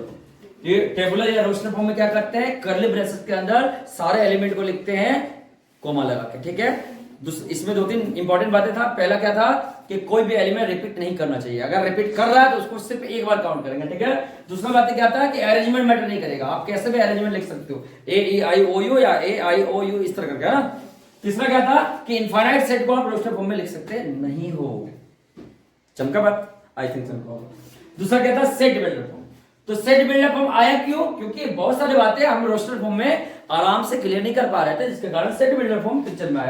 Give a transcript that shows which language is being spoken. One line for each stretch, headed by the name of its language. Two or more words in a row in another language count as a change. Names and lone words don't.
Hindi: ये
English: tabular
Hindi: या
English: roster form
Hindi: में क्या करते हैं,
English: curly braces
Hindi: के अंदर सारे एलिमेंट को लिखते हैं कोमा लगा के। ठीक है, इसमें 2-3 इंपॉर्टेंट बातें था। पहला क्या था कि कोई भी एलिमेंट रिपीट नहीं करना चाहिए, अगर रिपीट कर रहा है तो उसको सिर्फ एक बार काउंट करेंगे। ठीक है, दूसरा बात क्या था कि
English: arrangement matter
Hindi: नहीं करेगा, आप कैसे भी अरेंजमेंट लिख सकते हो, A-E-I-O-U या A-I-O-U इस तरह करके, है ना। तीसरा क्या था कि
English: infinite set
Hindi: को आप
English: roster form
Hindi: में लिख सकते नहीं हो, चमका बात,
English: I think
Hindi: चमका। दूसरा क्या था,
English: set builder form.
Hindi: तो
English: set buildup form
Hindi: आया क्यों? क्योंकि बहुत सारी बातें हम
English: roster form
Hindi: में आराम से क्लियर नहीं कर पा रहे थे, जिसके कारण
English: set buildup form picture
Hindi: में आया।